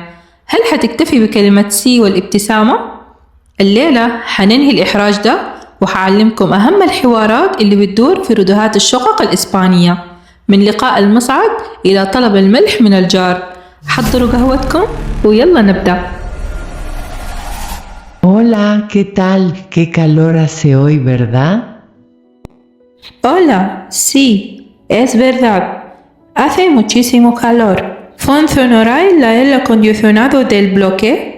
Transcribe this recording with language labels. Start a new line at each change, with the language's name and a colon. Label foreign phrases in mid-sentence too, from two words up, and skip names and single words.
Arabic: هل حتكتفي بكلمة سي والابتسامة؟ الليلة حننهي الإحراج ده وحعلمكم أهم الحوارات اللي بتدور في ردهات الشقق الإسبانية، من لقاء المصعد إلى طلب الملح من الجار. حضروا قهوتكم ويلا نبدأ.
Spanish: Hola, ¿qué tal? Qué calor hace hoy, ¿verdad? Hola, sí, es verdad. Hace muchísimo calor. ¿Funcionará el aire acondicionado del bloque?